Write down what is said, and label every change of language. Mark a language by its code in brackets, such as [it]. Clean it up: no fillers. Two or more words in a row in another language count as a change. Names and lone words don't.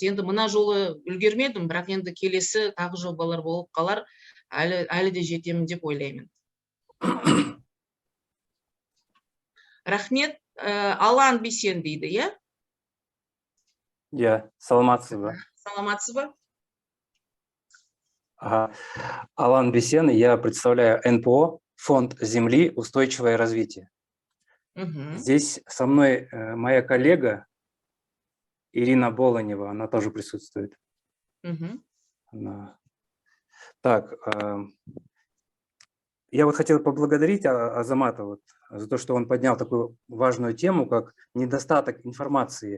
[kk] Енді мына жолы үлгермедім, бірақ енді келесі тағы жобалар болып қалар, әлі де жетемін деп ойлаймын. Рахмет. Алан Бисен дейді, е? [ky] Саламатсыз ба? Саламатсыз ба? [ru] Алан Бисен, я представляю НПО «Фонд земли. Устойчивое развитие». Здесь со мной моя коллега Ирина Болонева, она тоже присутствует. Так, я вот хотел поблагодарить Азамата за то, что он поднял такую важную тему, как недостаток информации.